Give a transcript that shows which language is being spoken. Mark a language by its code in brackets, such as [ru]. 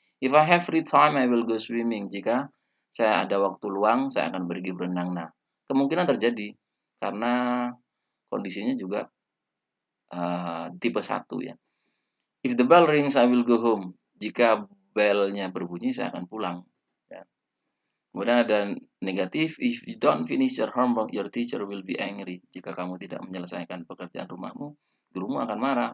[en] If I have free time, I will go swimming. [id] Jika saya ada waktu luang, saya akan pergi berenang. Nah, kemungkinan terjadi karena kondisinya juga tipe 1 ya. [en] If the bell rings, I will go home. [id] Jika belnya berbunyi, saya akan pulang. Ya. Kemudian ada negatif, [en] if you don't finish your homework, your teacher will be angry. [id] Jika kamu tidak menyelesaikan pekerjaan rumahmu, gurumu akan marah.